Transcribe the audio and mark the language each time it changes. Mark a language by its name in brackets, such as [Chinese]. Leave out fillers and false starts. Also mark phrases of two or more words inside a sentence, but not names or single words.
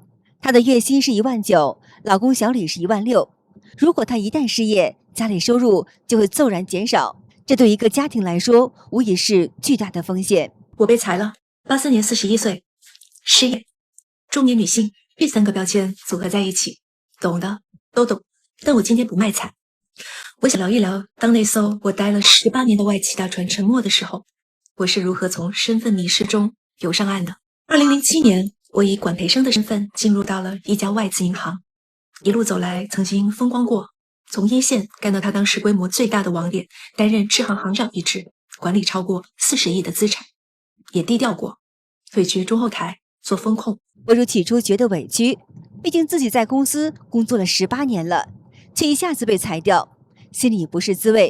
[Chinese] 她的月薪是19000，老公小李是16000。如果她一旦失業，家裡收入就會驟然減少，這對一個家庭來說，無疑是巨大的風險。我被裁了，84年41歲，失業，中年女性，這3個標籤組合在一起，懂的都懂。但我今天不賣慘，我想聊一聊，當那艘我待了18年的外企大船沉沒的時候，我是如何從身份迷失中游上岸的。2007年，我以管培生的身份進入到了一家外資銀行，一路走來曾經風光過，從一線幹到他當時規模最大的網點，擔任支行行長一職，管理超過40億的資產，也低調過，退居中後台做風控。博主起初覺得委屈，畢竟自己在公司工作了18年了，卻一下子被裁掉，心裡不是滋味。